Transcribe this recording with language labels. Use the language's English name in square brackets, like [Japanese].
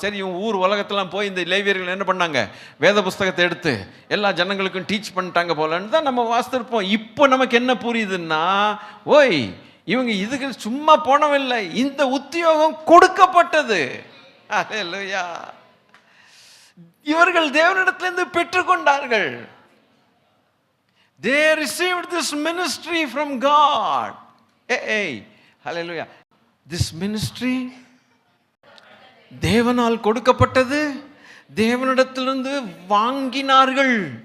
[Tamil] சரி, இவங்க ஊர் உலகத்தெல்லாம் போய் இந்த லேவியர்கள் என்ன பண்ணாங்க, வேத புஸ்தகத்தை எடுத்து எல்லா ஜனங்களுக்கும் டீச் பண்ணிட்டாங்க போலன்னு தான் நம்ம வாசித்திருப்போம். இப்போ நமக்கு என்ன புரியுதுன்னா, ஓய் இவங்க இதுக்கு சும்மா போனவில்லை, இந்த உத்தியோகம் கொடுக்கப்பட்டது. அல்லேலூயா. இவர்கள் தேவனிடத்திலிருந்து பெற்றுக்கொண்டார்கள். [English] They received this ministry from God. Hey, hallelujah. This ministry [Tamil] தேவனால் கொடுக்கப்பட்டது, தேவனிடத்திலிருந்து வாங்கினார்கள்.